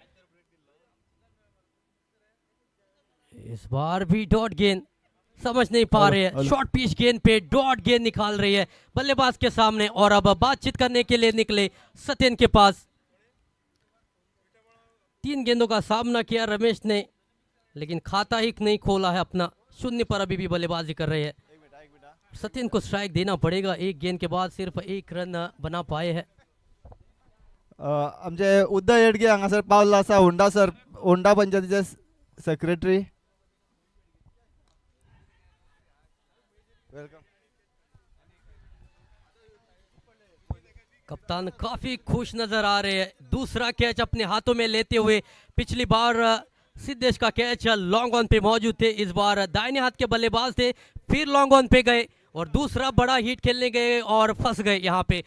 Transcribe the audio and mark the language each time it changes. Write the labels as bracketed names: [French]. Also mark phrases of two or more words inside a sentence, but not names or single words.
[Hindi] इस बार भी डॉट गेंद, समझ नहीं पा रहे हैं, [English] short pitch [Hindi] गेंद पे डॉट गेंद निकाल रही है बल्लेबाज के सामने और अब बातचीत करने के लिए निकले सत्यन के पास। 3 गेंदों का सामना किया रमेश ने, लेकिन खाता ही नहीं खोला है अपना, 0 पर अभी भी बल्लेबाजी कर रहे हैं। सत्यन को स्ट्राइक देना पड़ेगा, 1 गेंद के बाद सिर्फ 1 रन बना पाए हैं। [Konkani] आमचे उदय येडगे हांगासर पावल्लो आसा, होंडा पंचायतीचे सेक्रेटरी। वेलकम। [Hindi] कप्तान काफी खुश नजर आ रहे हैं, दूसरा कैच अपने हाथों में लेते हुए। पिछली बार सिद्धेश का कैच [English] long on [Hindi] पे मौजूद थे, इस बार दाहिने हाथ के बल्लेबाज थे, फिर [English] long on [Hindi] पे गए और दूसरा बड़ा हिट खेलने गए और फंस गए यहाँ पे।